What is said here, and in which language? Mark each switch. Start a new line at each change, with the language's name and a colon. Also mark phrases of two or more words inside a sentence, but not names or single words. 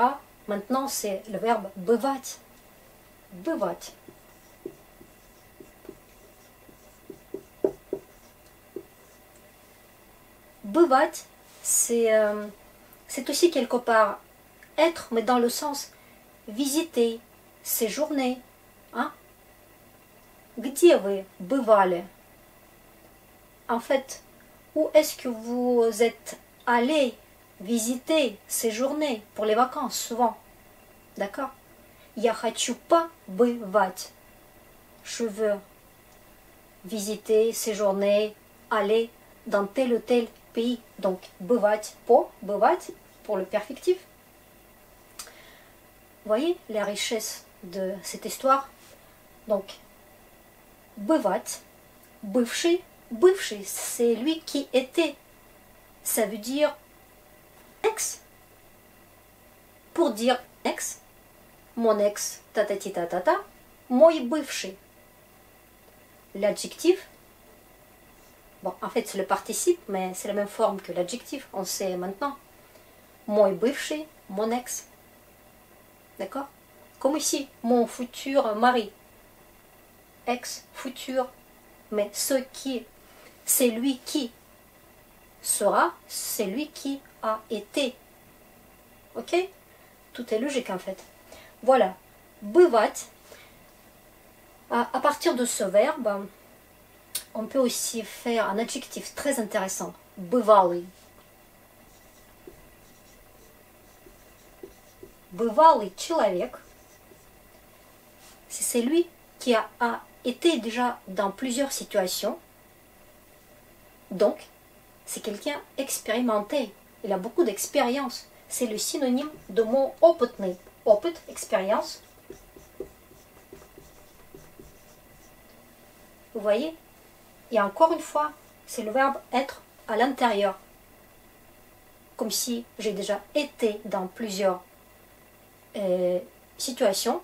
French: Maintenant, c'est le verbe
Russian: бывать. Бывать. Бывать,
French: c'est c'est aussi quelque part être, mais dans le sens visiter, séjourner. Hein?
Russian: Где вы бывали?
French: En fait, où est-ce que vous êtes allé visiter, séjourner pour les vacances, souvent? D'accord?
Russian: Я хочу побывать.
French: Je veux visiter, séjourner, aller dans tel ou tel pays. Donc,
Russian: бывать, бывать,
French: pour le perfectif. Vous voyez la richesse de cette histoire? Donc,
Russian: бывать, бывший, бывший,
French: c'est lui qui était. Ça veut dire ex. Pour dire ex, mon ex, tatati tatata,
Russian: мой бывший.
French: L'adjectif, bon, en fait c'est le participe, mais c'est la même forme que l'adjectif, on sait maintenant.
Russian: Мой бывший,
French: mon ex. D'accord? Comme ici, mon futur mari. Ex, futur. Mais ce qui, c'est lui qui sera, c'est lui qui a été. Ok? Tout est logique en fait. Voilà. Бывать. À partir de ce verbe, on peut aussi faire un adjectif très intéressant.
Russian: Бывалый. Бывалый человек,
French: c'est lui qui a été déjà dans plusieurs situations. Donc, c'est quelqu'un expérimenté. Il a beaucoup d'expérience. C'est le synonyme de mot
Russian: опытный. Опыт,
French: expérience. Vous voyez? Et encore une fois, c'est le verbe être à l'intérieur. Comme si j'ai déjà été dans plusieurs situations.